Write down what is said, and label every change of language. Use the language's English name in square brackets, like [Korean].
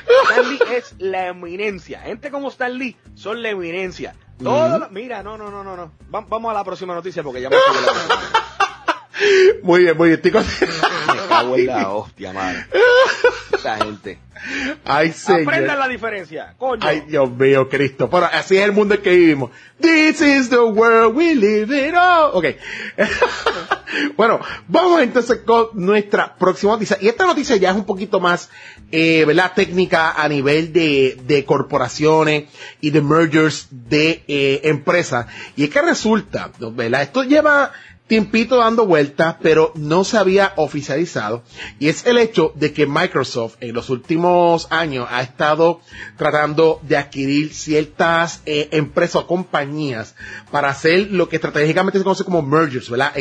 [Spanish] Stan Lee es la eminencia. Gente como Stan Lee son la eminencia. No. Vamos a la próxima noticia porque ya me estoy hablando. Muy bien, estoy contento. Me cago en la hostia, madre. Esta gente. Ay, señor. Aprendan la diferencia, coño. Ay, Dios mío, Cristo. Bueno, así es el mundo en que vivimos. [English] This is the world we live in all. Ok. [Spanish] Bueno, vamos entonces con nuestra próxima noticia. Y esta noticia ya es un poquito más, ¿verdad?, técnica a nivel de corporaciones y de mergers de empresas. Y es que resulta, ¿verdad?, esto lleva tiempito dando vueltas, pero no se había oficializado, y es el hecho de que Microsoft en los últimos años ha estado tratando de adquirir ciertas empresas o compañías para hacer lo que estratégicamente se conoce como mergers, ¿verdad?